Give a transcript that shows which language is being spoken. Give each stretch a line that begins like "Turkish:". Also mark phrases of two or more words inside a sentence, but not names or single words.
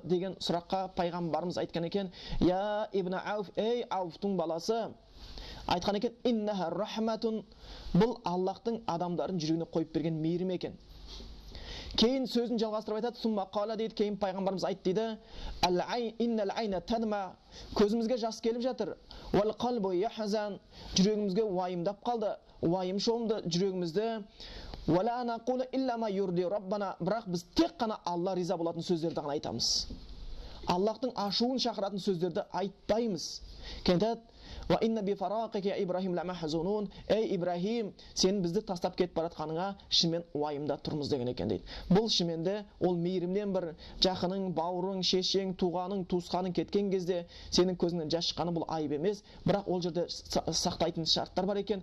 Kazakh: деген сұраққа пайғамбарымыз айтқан екен:
Arabic: "يا ابن عوف,
Kazakh: ей Ауфтың баласы", айтқан екен:
Arabic: "إنها رحمة",
Kazakh: бұл Аллахтың адамдардың жүрегіне қойып берген мейірім екен. Кейін сөзін жалғастырып айтады:
Arabic: "ثم قال"
Kazakh: дейді, кейін пайғамбарымыз айтты дейді:
Arabic: "إن العين تدمع",
Kazakh: көзімізге жас келіп жатыр.
Arabic: "والقلب يحزن",
Kazakh: жүрегімізге уайымдап қалды, уайым шомды жүрегімізді.
Arabic: "ولا نقول إلا ما يرضي ربنا",
Kazakh: бірақ біз тек қана Алла риза болатын сөздерді ғана айтамыз. Аллахтың ашуын шақыратын сөздерді айтпаймыз.
Arabic: Кентат وإنا بفراقك إبراهيم لمحزونون.
Kazakh: Ей Ибрахим, сен бізді тастап кетіп баратқаныңа шынымен уайымда тұрмыз деген екен дейді. Бұл шыныменде ол мейірімнен бір жақының, бауырың, шешең, туғаның, туысқаның кеткен кезде сенің көзіңнен жас шыққаны бұл айып емес, бірақ ол жерде сақтайтын шарттар бар екен.